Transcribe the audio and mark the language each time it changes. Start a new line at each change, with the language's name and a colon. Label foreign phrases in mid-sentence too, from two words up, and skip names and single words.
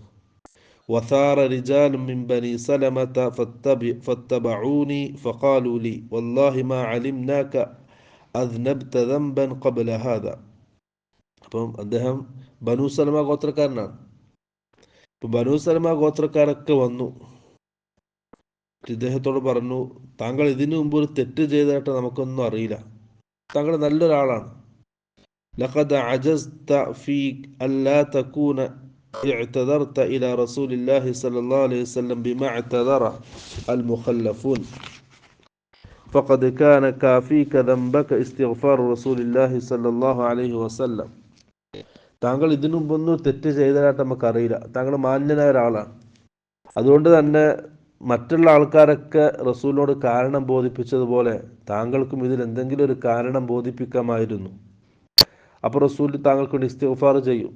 Arabic: وسار رجال من بني سلمة فاتبعوني فقالوا لي والله ما علمناك أذنبت ذنبا قبل هذا.
Malayalam: അപ്പം അദ്ദേഹം ബനു സലമ ഗോത്രക്കാരനാണ്. ഇപ്പം ബനു സലമ ഗോത്രക്കാരൊക്കെ വന്നു ഇദ്ദേഹത്തോട് പറഞ്ഞു, താങ്കൾ ഇതിനു മുമ്പ് ഒരു തെറ്റ് ചെയ്തതായിട്ട് നമുക്കൊന്നും അറിയില്ല, താങ്കൾ നല്ലൊരാളാണ്.
Arabic: لقد عجزت في ألا تكون اعتذرت إلى رسول الله صلى الله عليه وسلم بما اعتذر المخلفون فقد كان كافيك ذنبك استغفار رسول الله صلى الله عليه وسلم.
Malayalam: താങ്കൾ ഇതിനു മുമ്പൊന്നും തെറ്റ് ചെയ്തതായിട്ട് നമുക്കറിയില്ല, താങ്കൾ മാന്യനായ ഒരാളാണ്. അതുകൊണ്ട് തന്നെ മറ്റുള്ള ആൾക്കാരൊക്കെ റസൂലിനോട് കാരണം ബോധിപ്പിച്ചതുപോലെ താങ്കൾക്കും ഇതിൽ എന്തെങ്കിലും ഒരു കാരണം ബോധിപ്പിക്കാമായിരുന്നു. അപ്പോൾ റസൂൽ താങ്കൾക്ക് വേണ്ടി ഇസ്തിഗ്ഫാർ ചെയ്യും.